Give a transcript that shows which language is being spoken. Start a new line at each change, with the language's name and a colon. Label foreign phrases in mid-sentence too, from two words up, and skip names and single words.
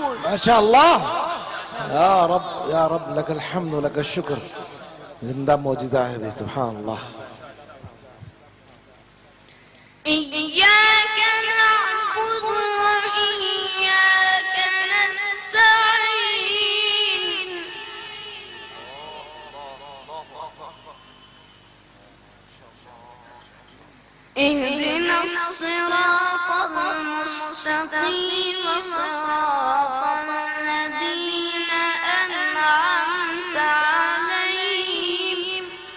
Arabic: ما شاء الله. يا رب لك الحمد ولك الشكر.
Urdu: زندہ معجزہ ہے بھی,
Arabic: سبحان الله. إياك نعبد وإياك نستعين اهدنا الصراط المستقيم صراط الذين أنعمت عليهم